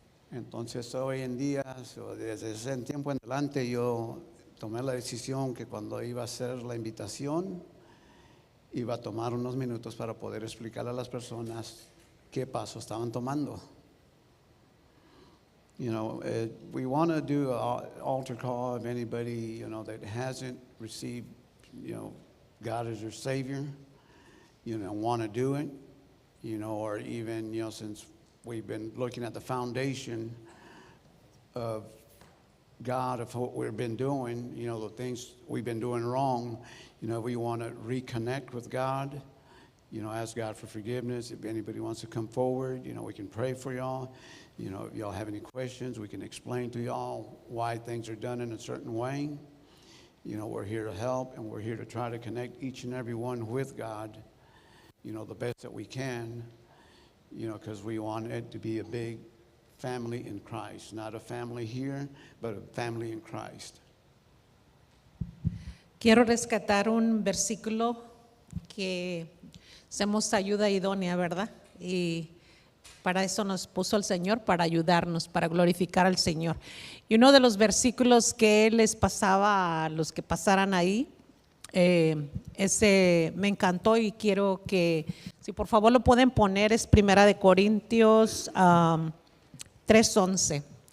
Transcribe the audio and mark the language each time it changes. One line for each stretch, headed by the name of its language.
Spanish: Entonces hoy en día, desde ese tiempo en adelante, yo tomé la decisión que cuando iba a hacer la invitación, iba a tomar unos minutos para poder explicarle a las personas qué pasos estaban tomando.
English: We want to do an altar call of anybody, that hasn't received, God as their Savior, want to do it, or even, since we've been looking at the foundation of God, of what we've been doing, the things we've been doing wrong, we want to reconnect with God, ask God for forgiveness. If anybody wants to come forward, we can pray for y'all. If y'all have any questions, we can explain to y'all why things are done in a certain way. We're here to help, and we're here to try to connect each and every one with God, the best that we can, because we want it to be a big family in Christ. Not a family here, but a family in Christ.
Spanish: Quiero rescatar un versículo que hacemos ayuda idónea, ¿verdad? Y para eso nos puso el Señor, para ayudarnos, para glorificar al Señor. Y uno de los versículos que les pasaba a los que pasaran ahí, ese me encantó y quiero que, si por favor lo pueden poner, es 1 Corintios 3:11.